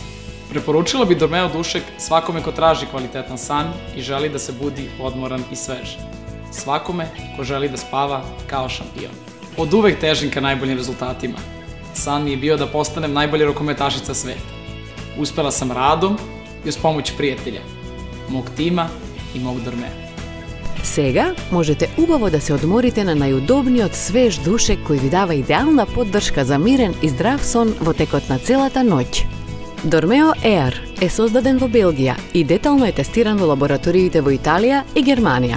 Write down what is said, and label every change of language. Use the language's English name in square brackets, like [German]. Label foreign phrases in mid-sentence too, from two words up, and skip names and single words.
[Serbian] Preporučila bi Dormeo dušek svakome ko traži kvalitetan san i želi da se budi odmoran i svež. Svakome ko želi da spava kao šampion. Od uvek težim ka najboljim rezultatima. San mi je bio da postanem najbolja rukometašica sveta. Uspela sam radom i uz pomoć prijatelja, mog tima i mog Dormea. [Macedonian] Сега можете убаво да се одморите на најудобниот свеж душек кој ви дава идеална поддршка за мирен и здрав сон во текот на целата ноќ. Dormeo Air е создаден во Белгија и детално е тестиран во лабораториите во Италија и Германија.